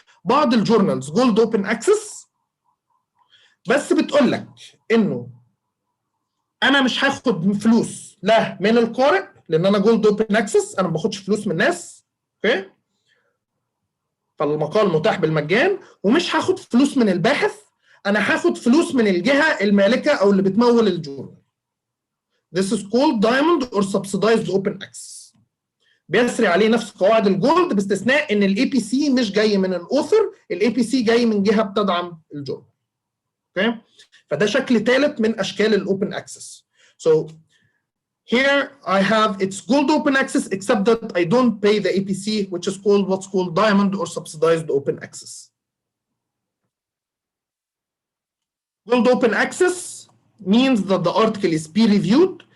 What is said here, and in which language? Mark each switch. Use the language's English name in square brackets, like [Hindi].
[Arabic] بعض الجورنالز جولد اوبن اكسس بس بتقول لك انه انا مش هاخد فلوس لا من القارئ لان انا جولد اوبن اكسس، انا ما باخدش فلوس من الناس. اوكي، فالمقال متاح بالمجان، ومش هاخد فلوس من الباحث، انا هاخد فلوس من الجهه المالكه او اللي بتمول الجورنال. [English] This is called diamond or subsidized open access. [Arabic] بيسري عليه نفس قواعد الجولد باستثناء ان الاي بي سي مش جاي من الاوثر، الاي بي سي جاي من جهه بتدعم الجورنال. اوكي، فده شكل ثالث من اشكال الاوبن اكسس. [English] So here I have it's gold open access except that I don't pay the APC, which is called what's called diamond or subsidized open access. Gold open access means that the article is peer reviewed.